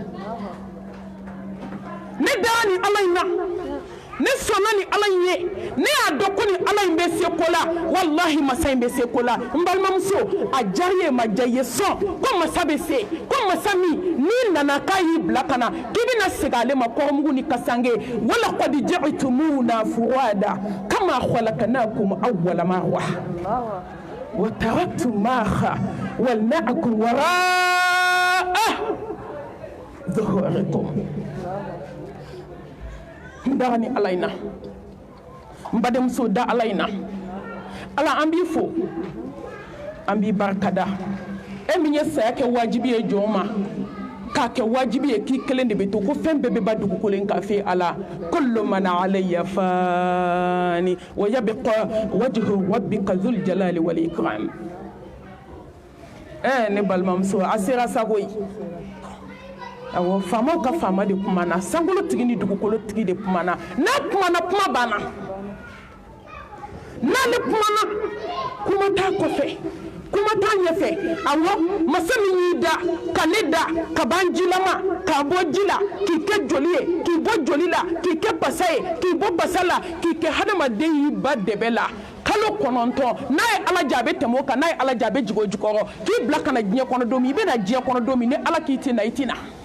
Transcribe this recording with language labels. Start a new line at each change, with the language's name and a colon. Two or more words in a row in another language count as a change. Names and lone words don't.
Bambara: ne dara ni ala in na ne sɔnna ni ala in ye ne y'a dɔn ko ni ala in bɛ se ko la wallahi masa in bɛ se ko la n balimamuso a diyara ye ma diya ye sɔn ko masa bɛ se ko masa min n'i nana k'a y'i bila ka na k'i bɛna segin ale ma kɔrɔmugu ni kasange
Arabic: وَلَقَدْ جِئْتُمُونَا فُرَادَىٰ كَمَا خَلَقْنَاكُمْ أَوَّلَ مَرَّةٍ وَتَرَكْتُمْ مَا خَوَّلْنَاكُمْ وَرَاءَ ظُهُورِكُمْ
Bambara: ndara ni ala ina mbademso da ala ina ala an b'i fo an b'i barikada e min ye saya kɛ wajibi ye jɔn ma k'a kɛ wajibi ye k'i kelen de bɛ to ko fɛn bɛɛ bɛ ba dugukolo in kan fɛ ala
Arabic: كُلُّ مَنْ عَلَيْهَا فَانٍ وَيَبْقَىٰ وَجْهُ رَبِّكَ ذُو الْجَلَالِ وَالْإِكْرَامِ
Bambara: ne balimamuso a sera sago ye awɔ faamaw ka faama de kumana sankolotigi ni dugukolotigi de kumana n'a kumana kuma banna n'ale kumana kuma t'a kɔfɛ kuma t'a ɲɛfɛ awɔ masa min y'i da ka ne da ka ban jilama k'a bɔ ji la k'i kɛ joli ye k'i bɔ joli la k'i kɛ basa ye k'i bɔ basa la k'i kɛ hadamaden y'i ba dɛbɛ la kalo 9 n'a ye ala jɛ a bɛ tɛmɛ o kan n'a ye ala jɛ a bɛ jigin o jukɔrɔ k'i bila ka na diɲɛ kɔnɔ don min i bɛ na diɲɛ kɔnɔ don min ni ala k'i tɛ na i tɛ na